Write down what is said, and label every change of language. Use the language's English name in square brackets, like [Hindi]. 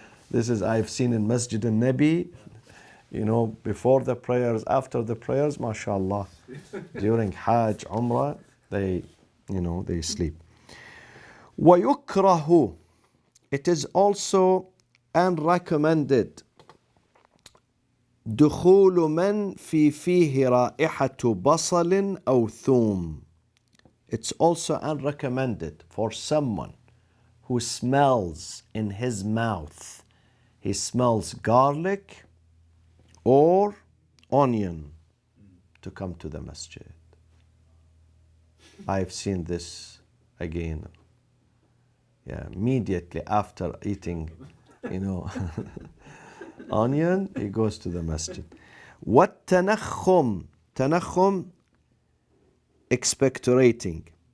[English] This is, I've seen in Masjid al-Nabi, you know, before the prayers, after the prayers, mashallah. During Hajj, Umrah, they, you know, they sleep. وَيُكْرَهُ, it is also unrecommended. [Arabic] دخول من في فيه رائحة بصل أو ثوم. [English] It's also unrecommended for someone who smells in his mouth, he smells garlic or onion, to come to the masjid. I've seen this again. Yeah, immediately after eating, you know, onion, he goes to the masjid. [Arabic] والتنخم, تنخم, [English] expectorating.